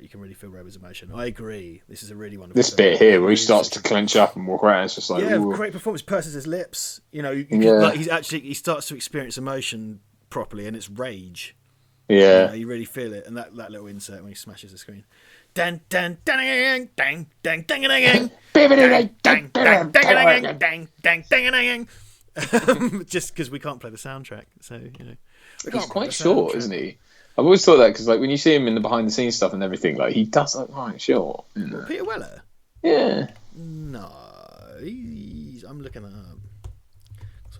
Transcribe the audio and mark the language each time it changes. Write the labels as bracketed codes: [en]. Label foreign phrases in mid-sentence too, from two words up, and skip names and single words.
[en] You can really feel Robo's emotion. I agree. This is a really wonderful This film. bit here where he starts to clench up and walk around, it's just like... Yeah, ooh. great performance. Purses his lips. You know, like he starts to experience emotion properly, and it's rage. Yeah. You know, you really feel it. And that little insert when he smashes the screen. Dun dun dun dang dang dang dang dang dang dang dang dang. Just because we can't play the soundtrack, so you know. He's quite short, isn't he? I've always thought that because, like, when you see him in the behind-the-scenes stuff and everything, like he does look quite short. Peter Weller? Yeah. No, I'm looking that up.